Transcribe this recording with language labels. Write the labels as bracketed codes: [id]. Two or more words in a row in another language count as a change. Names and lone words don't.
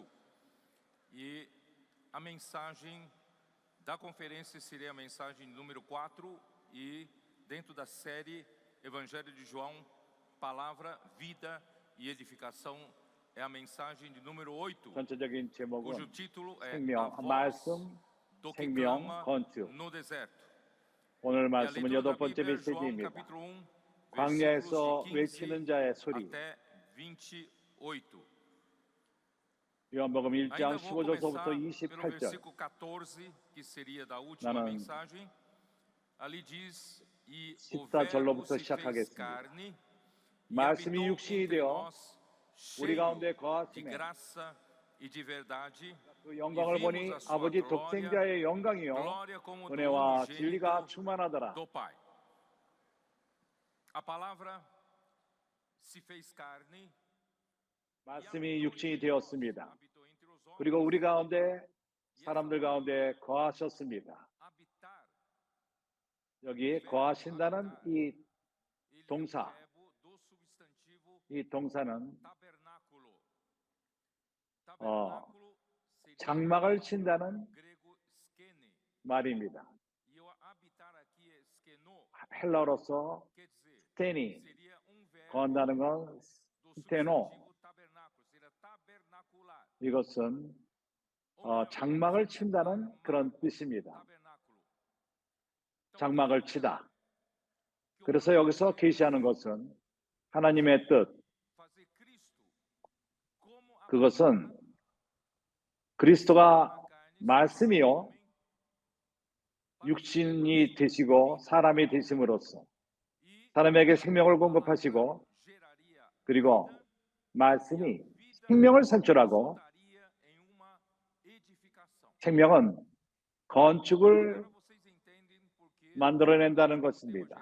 [pt] E a mensagem da conferência seria a mensagem número 4 e dentro da série Evangelho de João, Palavra, Vida e Edificação, é a mensagem de número 8, [ko] 전체적인 [pt] cujo [ko] 제목은 [pt] título é [ko] 생명, [pt] A Voz [ko] 말씀, [pt] do que [ko] 생명, [pt] clama [ko] 건축. [pt] no deserto. [ko] 오늘 [pt] E a [ko] 말씀은 [pt] leitura da [ko] 8번째 [pt] Bíblia é João [ko] 메시지입니다. [pt] capítulo 1, [ko] 광야에서 [pt] versículos de [ko] 외치는 15 자의 소리. [pt] até 28. [ko] 요한복음 1장 [pt] Ainda vou começar [ko] 15절서부터 [pt] pelo [ko] 28절. [pt] versículo 14, que seria da última [ko] 나는 [pt] mensagem. Ali diz, e o [ko] 14절로부터 [pt] verbo se fez [ko] 시작하겠습니다. [pt] carne e [ko] 말씀이 [pt] habitou [ko] 육신이 [pt] entre [ko] 되어 [pt] nós, [ko] 우리 가운데 [pt] cheio de [ko] 거하심에 [pt] graça e de verdade, [ko] 그 [pt] e [ko] 영광을 보니 [pt] vimos a sua [ko] 아버지 [pt] glória, [ko] 독생자의 영광이요 [pt] glória como do [ko] 은혜와 진리가 [pt] unigênito [ko] 충만하더라. [pt] do Pai. A palavra se fez carne, [ko] 말씀이 육신이 되었습니다. [pt] habitou entre os homens. [ko] 그리고 우리 가운데 사람들 가운데 거하셨습니다. [pt] Habitar, [ko] 여기 거하신다는 이 [pt] ele é o [ko] 동사, [pt] verbo do substantivo [ko] 이 동사는 [pt] tabernáculo. 어, Tabernáculo seria [ko] 장막을 친다는 [pt] grego skene. [ko] 말입니다. [pt] E o habitar aqui é skeno, [ko] 헬라어로서 [pt] quer dizer, [ko] 스테니, [pt] seria verbo [ko] 거한다는 건 [pt] do [ko] 스테노. [pt] substantivo tabernáculo, seria tabernacular. [ko] 이것은 [pt] Ou melhor, [ko] 장막을 친다는 그런 뜻입니다. [pt] tabernáculo. Então, [ko] 장막을 치다. 그래서 여기서 계시하는 것은 하나님의 뜻, [pt] fazer Cristo como a [ko] 그것은 그리스도가 말씀이요 육신이 되시고 사람이 되심으로써 사람에게 생명을 공급하시고 그리고 말씀이 생명을 산출하고 생명은 건축을 만들어낸다는 것입니다.